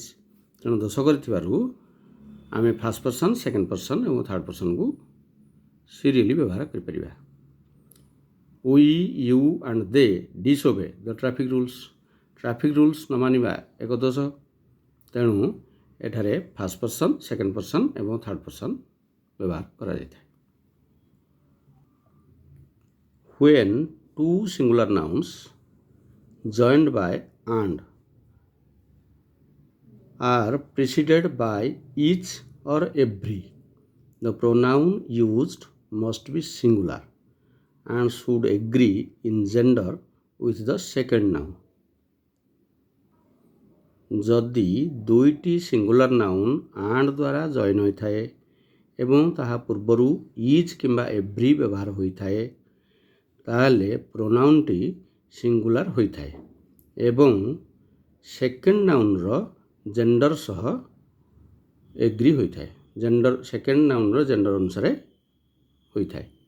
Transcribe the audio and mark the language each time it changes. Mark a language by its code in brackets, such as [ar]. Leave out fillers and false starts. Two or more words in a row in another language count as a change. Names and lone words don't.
[or] ତେଣୁ ଦୋଷ କରିଥିବାରୁ ଆମେ [en] first person, second person [or] ଏବଂ [en] third person [or] ସିରିଏଲି ବ୍ୟବହାର କରିପାରିବା। [en] we, you and they disobey the traffic rules. traffic rules [or] ନ ମାନିବା ଏକ ଦୋଷ। ତେଣୁ ଏଠାରେ [en] first person, second person [or] ଏବଂ [en] third person [or] ବ୍ୟବହାର କରାଯାଇଥାଏ। [en] When two singular nouns joined by and are preceded by each or every, the pronoun used must be singular and should agree in gender with the second noun. [or] ଯଦି ଦୁଇଟି [en] singular noun [or] ଆଣ୍ଡ ଦ୍ୱାରା ଜଏନ୍ ହୋଇଥାଏ ଏବଂ ତାହା ପୂର୍ବରୁ ଇଜ୍ କିମ୍ବା ଏଭ୍ରି ବ୍ୟବହାର ହୋଇଥାଏ ତାହେଲେ ପ୍ରୋନାଉନ୍ଟି ସିଙ୍ଗୁଲାର ହୋଇଥାଏ ଏବଂ [en] second noun [or] ଜେଣ୍ଡର ସହ ଏଗ୍ରି ହୋଇଥାଏ, [en] second noun [or] ଜେଣ୍ଡର ଅନୁସାରେ ହୋଇଥାଏ।